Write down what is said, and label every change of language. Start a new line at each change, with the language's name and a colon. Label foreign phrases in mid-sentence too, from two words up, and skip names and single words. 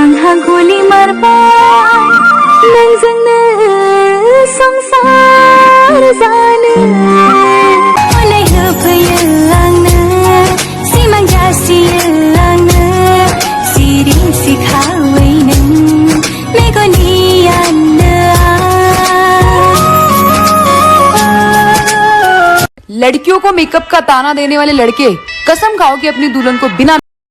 Bodo: गोली मरबा नोंजोंनो संसार जानो अननाय होफैयो आंनो सिमां जासियो आंनो सिरि सिखावै नों मेगननि
Hindi: लड़कियों को मेकअप का ताना देने वाले लड़के कसम खाओ कि अपनी दुल्हन को बिना